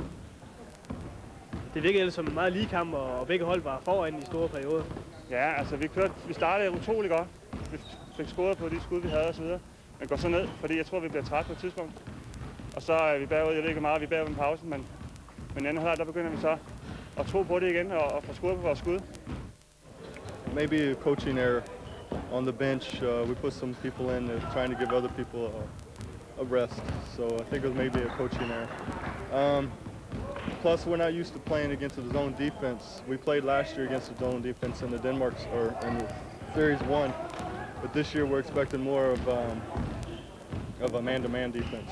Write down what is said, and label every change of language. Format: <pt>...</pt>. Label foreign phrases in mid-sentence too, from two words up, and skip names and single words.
<da>Det virkede ellers som en meget lige kamp, og begge hold var foran i store perioder. Ja, altså vi startede utrolig godt. Vi fik scoret på de skud, vi havde osv. Men går så ned, fordi jeg tror, vi bliver træt på et tidspunkt. Og så er vi bagud, jeg ved ikke meget, vi er bagud med pausen, men anden halvleg, der begynder vi så at tro på det igen og få scoret på vores skud.</da> <en>Maybe a coaching error on the bench. We put some people in trying to give other people a rest. So I think it was maybe a coaching error. Plus, we're not used to playing against the zone defense. We played last year against the zone defense in the in the Series 1, but this year we're expecting more of a man-to-man defense.</en>